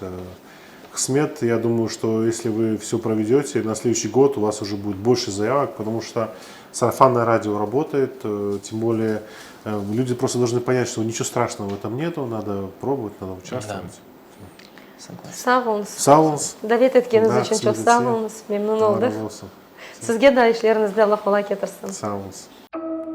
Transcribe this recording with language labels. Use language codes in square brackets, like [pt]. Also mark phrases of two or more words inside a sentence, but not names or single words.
[ru] Хсмет, я думаю, что если вы все проведете, на следующий год у вас уже будет больше заявок, потому что сарафанное радио работает, тем более люди просто должны понять, что ничего страшного в этом нету, надо пробовать, надо участвовать. Согласен. [crh] Sağ olunuz. Sağolunuz. Davet ettiğiniz [ru] Да, [crh] için çok [ru] Хсмет, [crh] sağ [ru] все. [crh] olunuz. Memnun olduk. Razı olsun. Sizge de işlerinizde Allah kolay getirsin. Sağ olun.